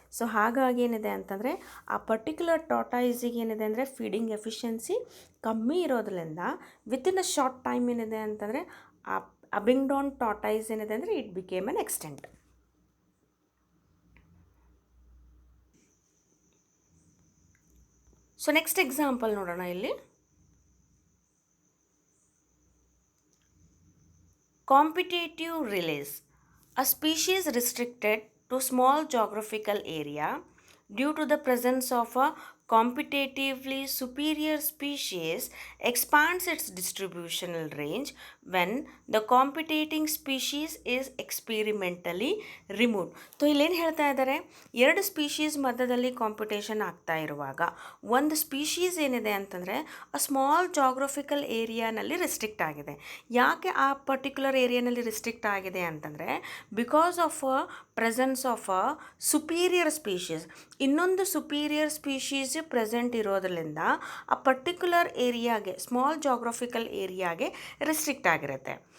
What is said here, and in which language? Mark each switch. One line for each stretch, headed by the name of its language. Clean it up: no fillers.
Kannada: So ಹಾಗಾಗಿ ಏನಿದೆ ಅಂತಂದರೆ ಆ ಪರ್ಟಿಕ್ಯುಲರ್ ಟಾರ್ಟಾಯ್ಸಿಗೆ ಏನಿದೆ ಅಂದರೆ ಫೀಡಿಂಗ್ ಎಫಿಷಿಯನ್ಸಿ ಕಮ್ಮಿ ಇರೋದ್ರಿಂದ ವಿತಿನ್ ಅ ಶಾರ್ಟ್ ಟೈಮ್ ಏನಿದೆ ಅಂತಂದರೆ ಆ ಅಬಿಂಗ್ಡಾನ್ ಟಾರ್ಟಾಯ್ಸ್ ಏನಿದೆ ಅಂದರೆ
English: It became an extent.
Kannada: So next example ನೋಡೋಣ ಇಲ್ಲಿ, competitive relies.
English: A species restricted to small geographical area due to the presence of a competitively superior species expands its distributional range when the competing species is experimentally removed.
Kannada: So ಇಲ್ಲೇನು ಹೇಳ್ತಾ ಇದ್ದಾರೆ, ಎರಡು species ಮಧ್ಯದಲ್ಲಿ competition ಆಗ್ತಾ ಇರುವಾಗ ಒಂದು species ಏನಿದೆ ಅಂತಂದರೆ ಅ ಸ್ಮಾಲ್ ಜಾಗ್ರಫಿಕಲ್ ಏರಿಯಾನಲ್ಲಿ ರಿಸ್ಟ್ರಿಕ್ಟ್ ಆಗಿದೆ. ಯಾಕೆ ಆ ಪರ್ಟಿಕ್ಯುಲರ್ ಏರಿಯಾನಲ್ಲಿ ರಿಸ್ಟ್ರಿಕ್ಟ್ ಆಗಿದೆ ಅಂತಂದರೆ
English: because of a presence of a superior species,
Kannada: ಇನ್ನೊಂದು ಸುಪೀರಿಯರ್ ಸ್ಪೀಶೀಸ್ ಪ್ರೆಸೆಂಟ್ ಇರೋದ್ರಿಂದ ಆ ಪರ್ಟಿಕ್ಯುಲರ್ ಏರಿಯಾಗೆ, ಸ್ಮಾಲ್ ಜಾಗ್ರಫಿಕಲ್ ಏರಿಯಾಗೆ ರಿಸ್ಟ್ರಿಕ್ಟ್ ಆಗಿರುತ್ತೆ.